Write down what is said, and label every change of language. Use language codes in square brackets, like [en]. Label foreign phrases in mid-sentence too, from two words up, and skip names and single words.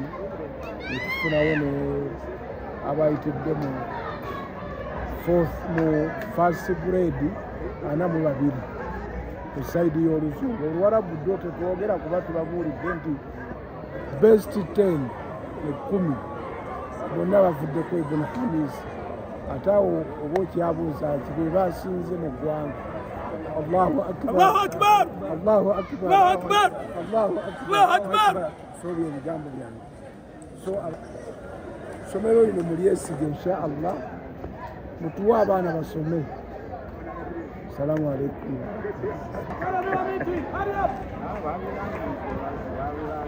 [lg] Ne tufunawo ne abayitidde mu [en] first grade [lg] 42 ku sayidi y'oluzungu. Oluwarabu ddyo tetwogera kuba tubabuulidde nti best 10 10 bonna bavuddeko Ibn Hamis. Ate awo oba okyabuuza ki be basinze mu ggwanga. [ar] الله أكبر، الله أكبر، الله أكبر، الله أكبر، الله أكبر. [lg] So ebigambo byange. So somero lino mulyesige [ar] إن شاء الله, [lg] mutuwe abaana basome. [ar] السلام عليكم.